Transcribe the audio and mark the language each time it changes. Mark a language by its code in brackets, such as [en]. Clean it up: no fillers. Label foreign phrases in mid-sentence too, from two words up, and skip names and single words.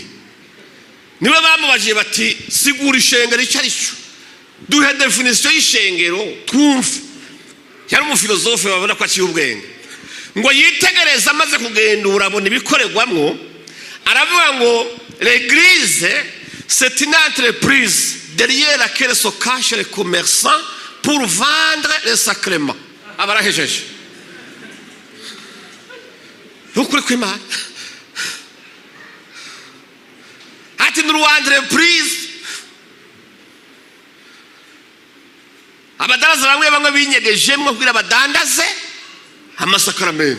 [rn] Niwe bamubajiye bati sigura ishengero icarico, duhe definition y'ishengero twumve. Yari umufilozofe babona ko aciye ubwenge. Ngo yitegereza amaze kugendura abona ibikorerwamwo, aravuga ngo [fr] l'église c'est une entreprise derrière laquelle se cachent les commerçants pour vendre les sacrements. [rn] Abarahejeje ukuri kw'Imana ati ni entreprise. Abadaraza bamwe binyegejemwe kugira badandaze amasakaramentu.